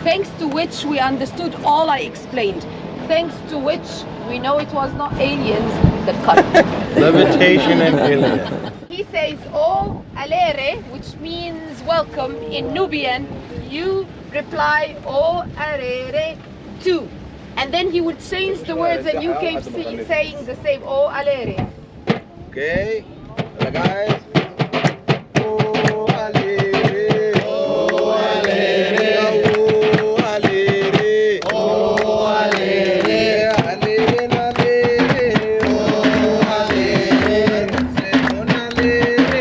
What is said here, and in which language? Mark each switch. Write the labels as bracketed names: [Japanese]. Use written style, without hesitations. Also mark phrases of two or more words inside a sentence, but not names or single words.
[English] thanks to which we understood all I explained, thanks to which we know it was not aliens that cut. Levitation and alien. He says [Nobiin] O alere, [English] which means welcome in Nubian. You reply [Nobiin] O alere [English] too. And then he would change the words and you keep saying the same [Nobiin] O alere. [English] Okay, guys. [Nobiin] Oh, alere. Oh, alere. Oh, alere. Oh, alere. Alere, alere. Oh, alere. Senon alere.